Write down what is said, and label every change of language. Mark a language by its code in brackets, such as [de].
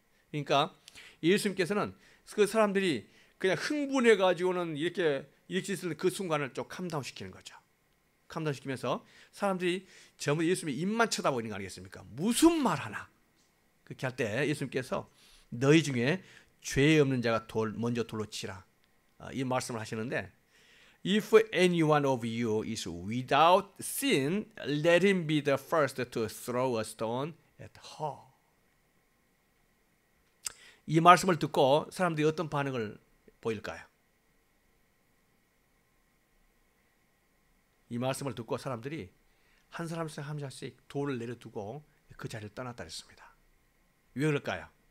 [ko] 그러니까 예수님께서는 그 사람들이 그냥 흥분해 가지고는 이렇게 있을 그 순간을 좀 캄다운 시키는 거죠. 캄다운 시키면서 사람들이 전부 예수님의 입만 쳐다보는 거 아니겠습니까? 무슨 말 하나. 그렇게 할 때 예수님께서 너희 중에 죄 없는 자가 먼저 돌로 치라. 이 말씀을 하시는데 [en] If any one of you is without sin, let him be the first to throw a stone at her. [ko] 이 말씀을 듣고 사람들이 어떤 반응을 보일까요? 이 말씀을 듣고 사람들이 한 사람씩 한 사람씩 돌을 내려두고 그 자리를 떠났다 했습니다. 왜 그럴까요?